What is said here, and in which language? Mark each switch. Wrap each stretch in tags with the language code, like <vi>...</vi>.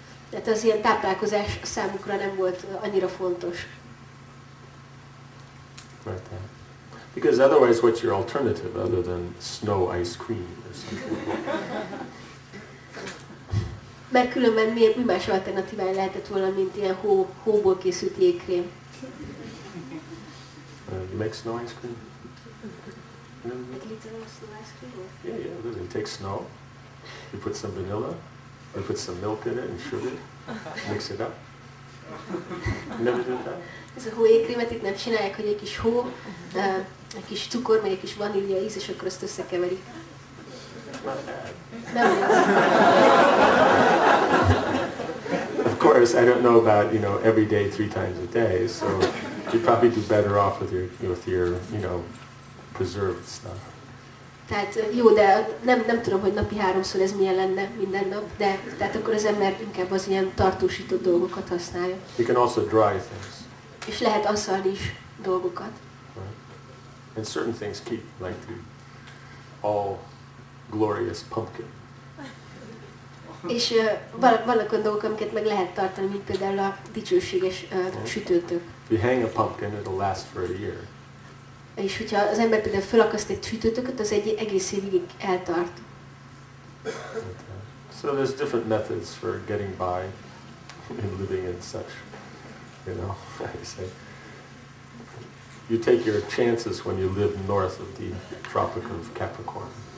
<hu>Tehát az ilyen táplálkozás számukra nem volt annyira fontos.</hu> <en>Right there. Because otherwise, what's your alternative other than snow ice cream or something?</en> <hu>Mert különben mi más alternatívája lehetett volna, mint ilyen hóból készült jégkrém.</hu> <en>You make snow ice cream? Like literal snow ice cream? Yeah, really. You take snow, you put some vanilla, you put some milk in it and sugar, mix it up. You never did that?</en> <hu>Ez a hójégkrémet itt nem csinálják, hogy egy kis hó, egy kis cukor, meg egy kis vanília íz, és akkor azt összekeverik. Nem</hu> <en>Of course, I don't know about, every day 3 times a day, so you'd probably do better off with your preserved stuff.</en> <hu>Tehát jó, de nem tudom, hogy napi 3-szor ez milyen lenne minden nap, de tehát akkor az ember inkább az ilyen tartósított dolgokat használja.</hu> <en>You can also dry things.</en> <hu>És lehet asszalni is dolgokat.</hu> <en>Right. And certain things keep, like the all glorious pumpkin.</en> <hu>És vannak olyan dolgok, amiket meg lehet tartani, mint például a dicsőséges sütőtök.</hu> <en>If you hang a pumpkin, it'll last for a year.</en> <hu>És hogyha az ember például felakaszt egy sütőtököt, az egy egész évig eltart.</hu> <en>Okay. So there's different methods for getting by and living in such, how you say. You take your chances when you live north of the Tropic of Capricorn.</en>